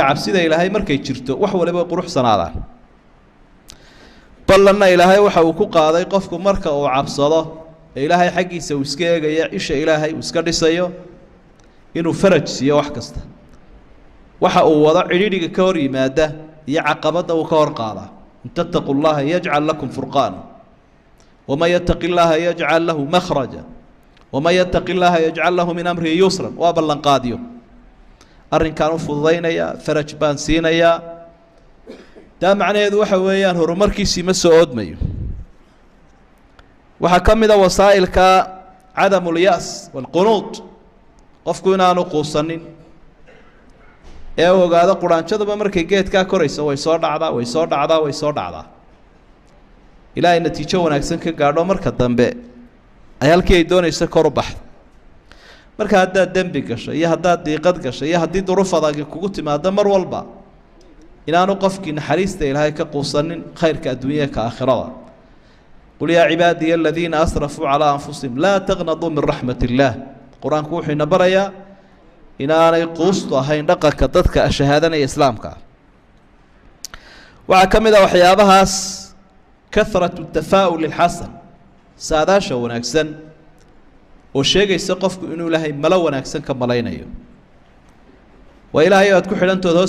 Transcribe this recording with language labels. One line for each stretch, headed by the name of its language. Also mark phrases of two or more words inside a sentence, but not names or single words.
Somali: cabsida Ilaahay markay jirto wax waliba quruxsanaadaan ballanna Ilaahay waxa uu ku qaaday qofku marka uu cabsado Ilaahay xaqiisa uu iska eegaya isha Ilaahay uu iska dhisayo inuu faraj siiyo wax kasta waxa uu wada ciriiriga ka hor yimaada iyo caqabada uu ka hor qaada
Arabic: إن تتقوا الله يجعل لكم فرقانا ومن يتق الله يجعل له مخرجا ومن يتق الله يجعل له من أمره يسرا
Somali: wa ballan qaadiyo arrinkan u fududeynaya faraj baan siinaya taa macnaheedu waxa weeyaan horumarkiisii ma soo oodmayo waxa kamida wasaa'ilka
Arabic: عدم اليأس والقنوط
Somali: qofku inaanu quusanin ee ogaado quraanjadaba markay geedka korayso way soo dhacdaa ilaahay natiijo wanaagsan ka gaadho marka dambe ay halkii ay doonayso kor u baxdo marka hadda dambi gasho iyo hadda diiqad gasho iyo hadii duruuf adag kugu timaado mar walba inaanu qofkii naxariista Ilaahay ka quusanin khayrka adduunyaha ka aakhirada
Arabic: قل يا عبادي الذين أسرفوا على أنفسهم لا تقنطوا من رحمة الله
Somali: quraanku wuxuu ina barayaa inaanay quusto ahayn dhaqanka dadka shahaadanaya islaamka waxa kamid ah waxyaabahaas
Arabic: كثرة التفاؤل الحسن
Somali: saadaasha wanaagsan oo sheegaysa qofku inuu Ilaahay malo wanaagsan ka malaynayo wa Ilaahay aad ku xidhantood hoos